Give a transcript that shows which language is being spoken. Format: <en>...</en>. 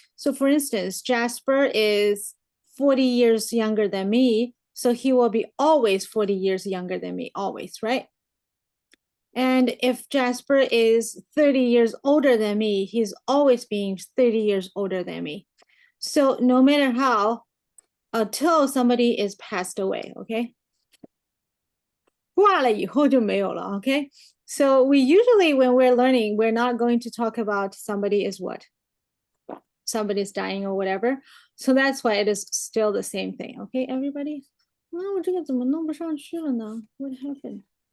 <en>So for instance, Jasper is 40 years younger than me, so he will be always 40 years younger than me, always, right? And if Jasper is 30 years older than me, he's always being 30 years older than me. So no matter how, until somebody is passed away, okay?</en> <zh>挂了以后就没有了, okay?</zh> <en>So we usually, when we're learning, we're not going to talk about somebody is what? Somebody's dying or whatever. So that's why it is still the same thing, okay, everybody?</en> <zh>那我这个怎么弄不上去了呢?</zh> <en>What happened?</en>